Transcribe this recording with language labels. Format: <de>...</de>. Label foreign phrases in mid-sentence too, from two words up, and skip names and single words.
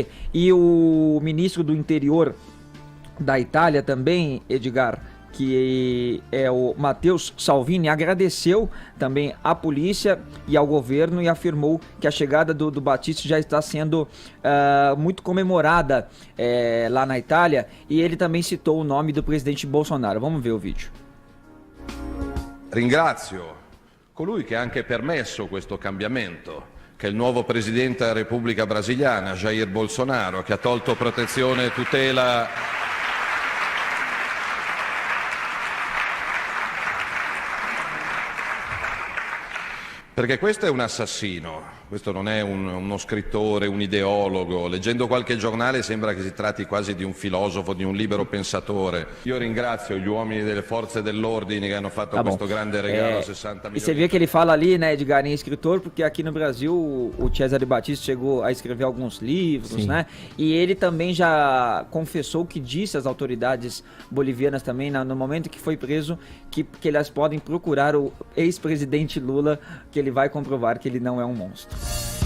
<pt>E o ministro do Interior da Itália também, Edgar, que é o Matteo Salvini, agradeceu também à polícia e ao governo e afirmou que a chegada do Battisti já está sendo muito comemorada lá na Itália, e ele também citou o nome do presidente Bolsonaro. Vamos ver o vídeo.</pt> <it>Ringrazio colui che ha anche permesso questo cambiamento, che è il nuovo presidente della Repubblica Brasiliana, Jair Bolsonaro, che ha tolto protezione e tutela perché questo è un assassino, questo non è uno scrittore, un ideologo. Leggendo qualche giornale sembra che si tratti quasi di un filosofo, di un libero pensatore. Io ringrazio gli uomini delle forze dell'ordine che hanno fatto questo grande regalo a 60</it> <pt>E você</pt> <it>milioni.</it> <pt>vê que ele fala ali, né, Edgar, em escritor, porque aqui no Brasil o Cesare Battisti chegou a escrever alguns livros, né? E ele também já confessou que disse às autoridades bolivianas também, no momento que foi preso, que elas podem procurar o ex-presidente Lula, que ele vai comprovar que ele não é um monstro.</pt>